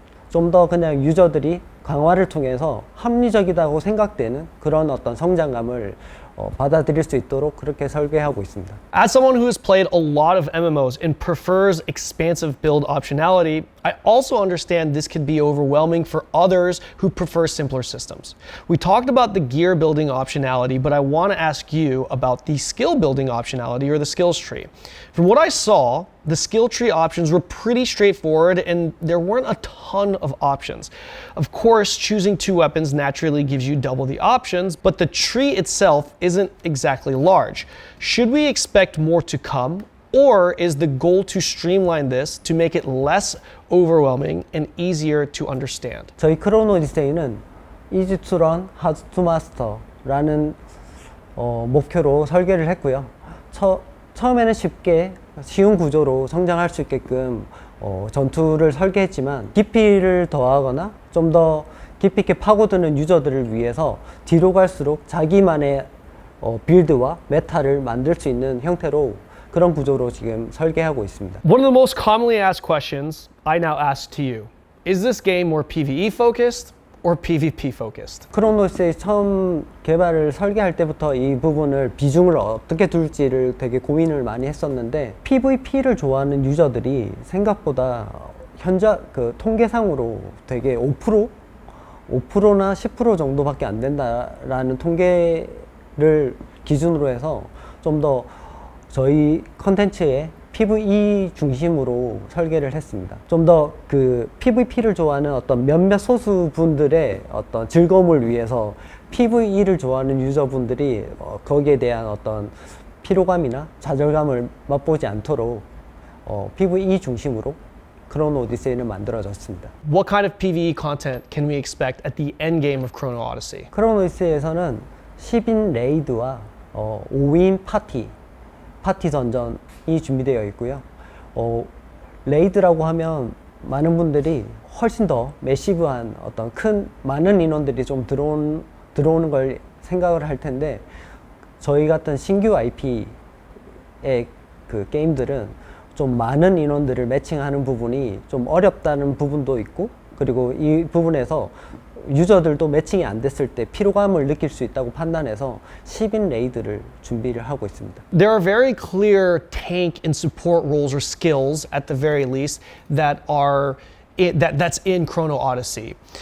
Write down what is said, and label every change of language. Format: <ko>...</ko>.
<ko>좀 더 그냥 유저들이 강화를 통해서 합리적이라고 생각되는 그런 어떤 성장감을 받아들일 수 있도록 그렇게 설계하고 있습니다.</ko> <en>As someone who has played a lot of MMOs and prefers expansive build optionality, I also understand this could be overwhelming for others who prefer simpler systems. We talked about the gear building optionality, but I want to ask you about the skill building optionality, or the skills tree. From what I saw, the skill tree options were pretty straightforward and there weren't a ton of options. Of course, choosing 2 weapons naturally gives you double the options, but the tree itself isn't exactly large. Should we expect more to come? Or is the goal to streamline this to make it less overwhelming and easier to understand?</en> <ko>저희 크로노 오디세이는</ko> <en>Easy to Run, Hard to Master</en> <ko>라는 목표로 설계를 했고요. 처음에는 쉬운 구조로 성장할 수 있게끔 전투를 설계했지만, 깊이를 더하거나 좀 더 깊이 있게 파고드는 유저들을 위해서 뒤로 갈수록 자기만의 빌드와 메타를 만들 수 있는 형태로 그런 구조로 지금 설계하고 있습니다.</ko> <en>One of the most commonly asked questions I now ask to you, is this game more PvE focused or PvP focused?</en> <ko>크로노스의 처음 개발을 설계할 때부터 이 부분을 비중을 어떻게 둘지를 되게 고민을 많이 했었는데, PvP를 좋아하는 유저들이 생각보다 현재 그 통계상으로 되게 5%나 10% 정도밖에 안 된다라는 통계를 기준으로 해서 좀 더 저희 컨텐츠에 PVE 중심으로 설계를 했습니다. 좀 더 그 PVP를 좋아하는 어떤 몇몇 소수 분들의 어떤 즐거움을 위해서 PVE를 좋아하는 유저분들이 거기에 대한 어떤 피로감이나 좌절감을 맛보지 않도록 PVE 중심으로 크로노 오디세이는 만들어졌습니다.</ko> <en>What kind of PvE content can we expect at the end game of Chrono Odyssey?</en> <ko>크로노 오디세이에서는 10인 레이드와 5인 파티 던전이 준비되어 있고요. 레이드라고 하면 많은 분들이 훨씬 더 매시브한 어떤 많은 인원들이 좀 들어오는 걸 생각을 할 텐데, 저희 같은 신규 IP의 그 게임들은 좀 많은 인원들을 매칭하는 부분이 좀 어렵다는 부분도 있고, 그리고 이 부분에서 유저들도 매칭이 안 됐을 때 피로감을 느낄 수 있다고 판단해서 10인 레이드를 준비를 하고 있습니다.</ko> <en>There are very clear tank and support roles or skills, at the very least, that's in Chrono Odyssey.</en>